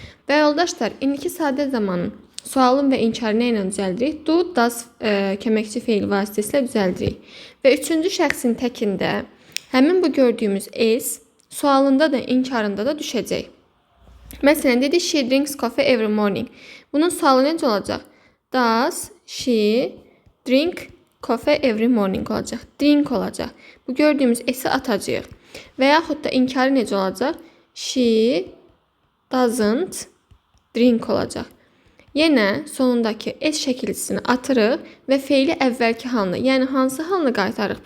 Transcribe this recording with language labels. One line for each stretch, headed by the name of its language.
Azerbaijani: Və yoldaşlar, indiki sadə zamanın sualın və inkarı ilə düzəldirik? Do, does köməkçi feil vasitəsilə düzəldirik. Və üçüncü şəxsin təkində həmin bu gördüyümüz S sualında da, inkarında da düşəcək. Məsələn, dedik
English: she drinks coffee every morning.
Azerbaijani: Bunun sualı necə olacaq?
English: Does she drink coffee every morning olacaq.
Azerbaijani: Drink olacaq. Bu gördüyümüz S-i atacağıq. Və yaxud da inkarı necə olacaq?
English: She doesn't drink olacaq.
Azerbaijani: Yenə sonundakı S şəkilçisini atırıq və feili əvvəlki halına, yəni hansı halına qaytarırıq?